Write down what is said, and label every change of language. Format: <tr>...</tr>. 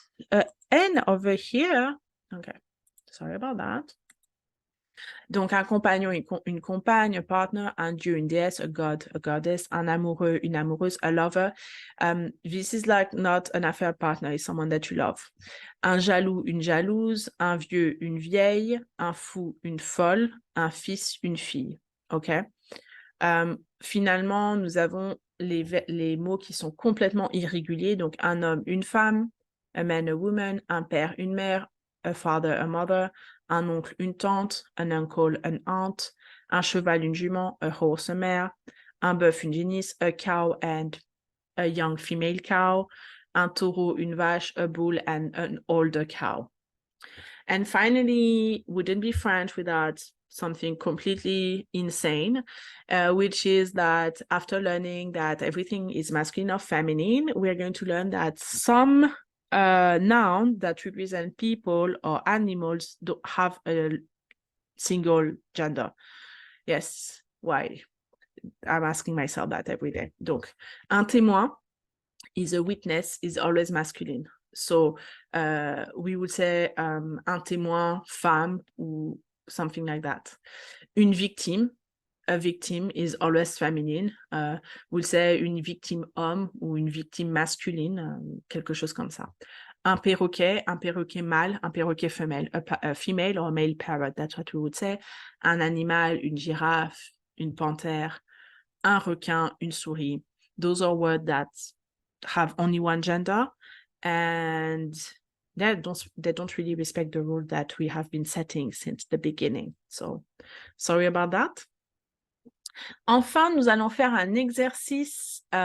<en>N over here. Okay, sorry about that.</en> <fr>Donc, un compagnon, une compagne, un partner, un dieu, une déesse,</fr> <en>a god, a goddess,</en> <fr>un amoureux, une amoureuse,</fr> <en>a lover. This is like not an affair partner, it's someone that you love.</en> <fr>Un jaloux, une jalouse, un vieux, une vieille, un fou, une folle, un fils, une fille. OK? Finalement, nous avons les mots qui sont complètement irréguliers. Donc, un homme, une femme,</fr> <en>a man, a woman,</en> <fr>un père, une mère,</fr> <en>a father, a mother,</en> <fr>un oncle, une tante, un uncle,</fr> <en>an aunt,</en> <fr>un cheval, une jument,</fr> <en>a horse, a mare,</en> <fr>un bœuf, une génisse,</fr> <en>a cow and a young female cow,</en> <fr>un taureau, une vache,</fr> <en>a bull and an older cow. And finally, wouldn't be French without something completely insane, which is that after learning that everything is masculine or feminine, we're going to learn that some nouns that represent people or animals don't have a single gender. Yes, why? I'm asking myself that every day. Donc,</en> <fr>un témoin</fr> <en>is a witness, is always masculine. So we would say</en> <fr>un témoin femme ou</fr> <en>something like that.</en> <fr>Une victime,</fr> <en>a victim is always feminine. We'll say</en> <fr>une victime homme ou une victime masculine, quelque chose comme ça. Un perroquet mâle, un perroquet femelle,</fr> <en>a female or a male parrot, that's what we would say.</en> <fr>Un animal, une girafe, une panthère, un requin, une souris.</fr> <en>Those are words that have only one gender, and they don't really respect the rule that we have been setting since the beginning. So, sorry about that.</en> <fr>Enfin, nous allons faire un exercice.</fr>